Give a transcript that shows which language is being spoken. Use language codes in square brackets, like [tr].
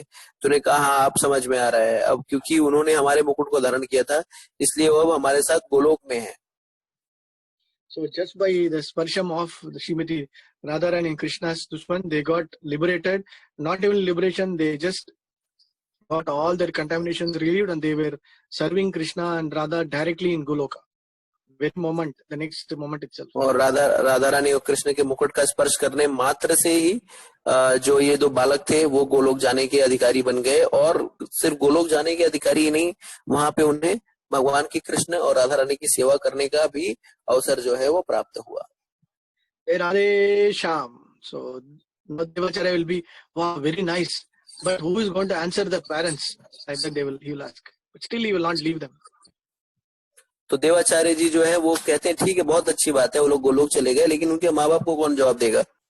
[hi] तो उन्होंने कहा हाँ, अब समझ में आ रहा है। अब क्योंकि उन्होंने हमारे मुकुट को धारण किया था, इसलिए वो अब हमारे साथ गोलोक में है। [en] So just by the sparsham of Srimati Radharani and Krishna's Dushman, they got liberated. Not even liberation, they just got all their contaminations relieved, and they were serving Krishna and Radha directly in Goloka. The next moment itself. [hi] और राधा रानी और कृष्ण के मुकुट का स्पर्श करने मात्र से ही जो ये 2 बालक थे वो गोलोक जाने के अधिकारी बन गए। और सिर्फ गोलोक जाने के अधिकारी ही नहीं, वहां पे उन्हें भगवान की कृष्ण और राधा रानी की सेवा करने का भी अवसर जो है वो प्राप्त हुआ। Radhe Shyam. [en] So Devacharya will be, wow, very nice. But who is going to answer the parents? Like that he will ask. But still he will not leave them. [hi] तो देवाचार्य जी जो है वो कहते हैं ठीक है, बहुत अच्छी बात है, वो लोग गोलोक चले गए, लेकिन उनके माँ बाप को कौन जवाब देगा?